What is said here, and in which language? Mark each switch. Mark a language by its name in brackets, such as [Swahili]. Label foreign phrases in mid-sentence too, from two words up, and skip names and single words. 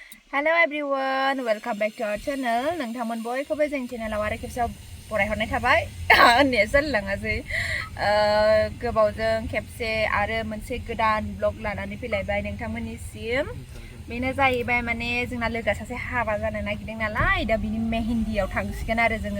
[English] Hello everyone, welcome back to our channel. [Bodo] Nwngtang bयखौबो जों चेनेलाव आरो खेबसेयाव बरायहरनाय थाबाय। होननाया जालाङासै। गोबावजों खेबसे आरो मोनसे गोदान ब्लग लानानै फैलायबाय नोंथांमोननिसिम। बेनो जाहैबाय माने जोंना लोगोआ सासे हाबा जानो नागिरदों नालाय दा बिनि मेहेन्दियाव थांसिगोन आरो जोङो।